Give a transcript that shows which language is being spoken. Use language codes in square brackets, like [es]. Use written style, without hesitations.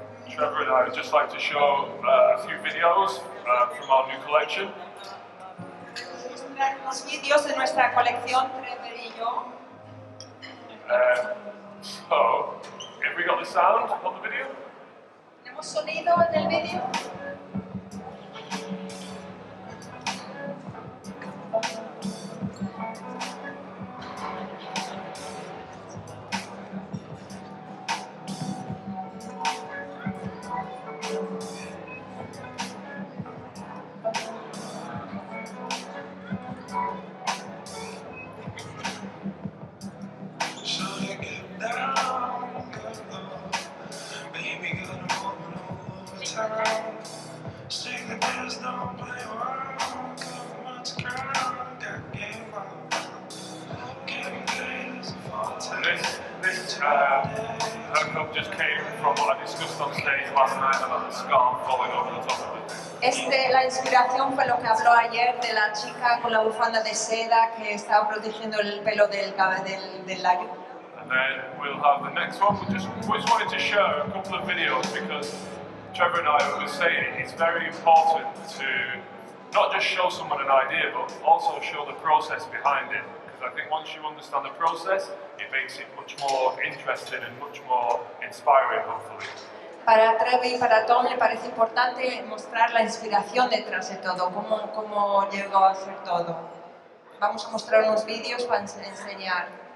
[en] Trevor and I would just like to show a few videos from our new collection. [es] Los vídeos de nuestra colección, Trevor y yo. [en] So, have we got the sound on the video? [es] ¿Tenemos sonido en el vídeo? [en] This haircut just came from what I discussed on stage last night about the scarf falling over the top of it. [es] La inspiración fue lo que habló ayer de la chica con la bufanda de seda que estaba protegiendo el pelo del labio. [en] And then we'll have the next one. We just wanted to share a couple of videos because Trevor and I were saying it's very important to not just show someone an idea, but also show the process behind it. Because I think once you understand the process, it makes it much more interesting and much more inspiring, hopefully. [es] Para Trevor y para Tom le parece importante mostrar la inspiración detrás de todo, cómo llegó a ser todo. Vamos a mostrar unos vídeos para enseñar.